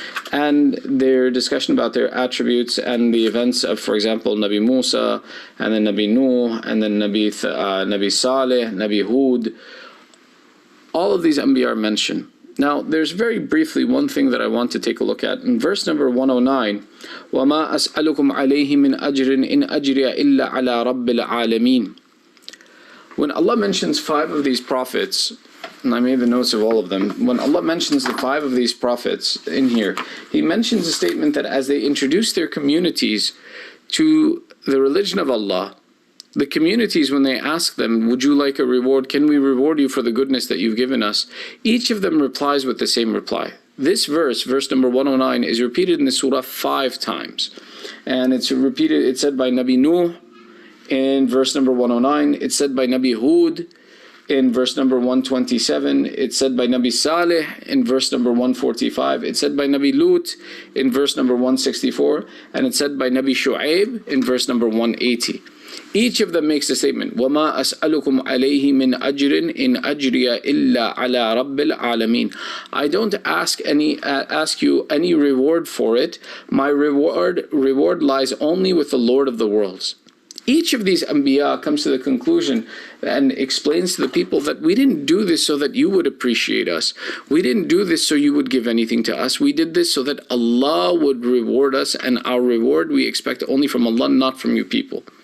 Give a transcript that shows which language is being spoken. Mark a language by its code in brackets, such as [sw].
[en] And their discussion about their attributes and the events of, for example, Nabi Musa, and then Nabi Nuh, and then Nabi Saleh, Nabi Hud. All of these anbiya are mentioned. Now, there's very briefly one thing that I want to take a look at. In verse number 109, [ar] وَمَا أَسْأَلُكُمْ عَلَيْهِ مِنْ أَجْرٍ إِنْ أَجْرِيَ إِلَّا عَلَى رَبِّ الْعَالَمِينَ. [en] When Allah mentions 5 of these prophets, and I made the notes of all of them, when Allah mentions the 5 of these prophets in here, He mentions a statement that as they introduce their communities to the religion of Allah, the communities, when they ask them, would you like a reward? Can we reward you for the goodness that you've given us? Each of them replies with the same reply. This verse, verse number 109, is repeated in the surah 5 times. And it's repeated, it's said by Nabi Nuh in verse number 109. It's said by Nabi Hud in verse number 127. It's said by Nabi Saleh in verse number 145. It's said by Nabi Lut in verse number 164. And it's said by Nabi Shu'aib in verse number 180. Each of them makes a statement, [ar] وَمَا أَسْأَلُكُمْ عَلَيْهِ مِنْ أَجْرٍ إِنْ أَجْرِيَ إِلَّا عَلَى رَبِّ الْعَالَمِينَ. [en] I don't ask you any reward for it. My reward lies only with the Lord of the worlds. Each of these anbiya comes to the conclusion and explains to the people that we didn't do this so that you would appreciate us. We didn't do this so you would give anything to us. We did this so that Allah would reward us, and our reward we expect only from Allah, not from you people.